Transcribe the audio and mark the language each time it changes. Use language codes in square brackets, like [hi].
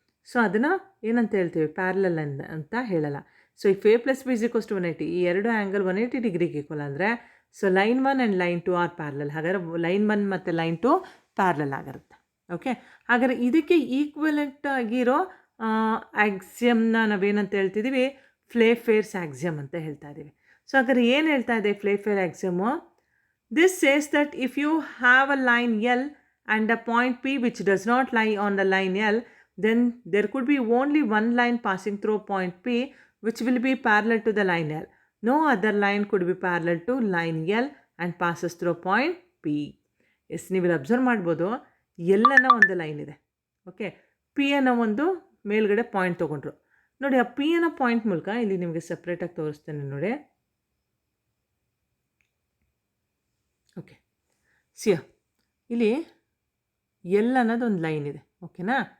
[kn] So ಅದನ್ನು ಏನಂತ ಹೇಳ್ತೀವಿ, ಪ್ಯಾರಲಲ್ ಅಂತ ಹೇಳಲ್ಲ. ಸೊ ಇಫ್ A + B = 180, ಈ 2 ಆ್ಯಂಗಲ್ 180 ಡಿಗ್ರಿಗೆ ಈಕ್ವಲ್ ಅಂದರೆ so [en] Line 1 and line 2 are parallel. [kn] ಹಾಗಾದರೆ ಲೈನ್ 1 ಮತ್ತು ಲೈನ್ 2 ಪ್ಯಾರಲಲ್ ಆಗಿರುತ್ತೆ. ಓಕೆ, ಹಾಗಾದರೆ ಇದಕ್ಕೆ ಈಕ್ವಲೆಂಟ್ ಆಗಿರೋ ಆಕ್ಸಿಯಮ್ನ ನಾವೇನಂತ ಹೇಳ್ತಿದ್ದೀವಿ, ಫ್ಲೇಫೇರ್ಸ್ ಆಕ್ಸಿಯಮ್ ಅಂತ ಹೇಳ್ತಾ ಇದ್ದೀವಿ. ಸೊ ಹಾಗಾದ್ರೆ ಏನು ಹೇಳ್ತಾ ಇದೆ ಫ್ಲೇಫೇರ್ ಆಕ್ಸಿಯಮು? [en] This says that if you have a line L and a point P which does not lie on the line L, then there could be only one line passing through point P which will be parallel to the line L. No other line could be parallel to line L and passes through point P. [kn] S, ನೀವು observe ಮಾಡ್ಬೋದು, L ಅನ್ನೋ ಒಂದು line ಇದೆ. Okay, P ಅನ್ನೋ ಒಂದು ಮೇಲ್ಗಡೆ point ತೊಗೊಂಡ್ರು. ನೋಡಿ, ಆ P ಅನ್ನೋ ಪಾಯಿಂಟ್ ಮೂಲಕ ಇಲ್ಲಿ ನಿಮಗೆ ಸಪ್ರೇಟಾಗಿ ತೋರಿಸ್ತೇನೆ ನೋಡಿ. ಓಕೆ, ಸಿಯ ಇಲ್ಲಿ L ಅನ್ನೋದೊಂದು ಲೈನ್ ಇದೆ. ಓಕೆನಾ?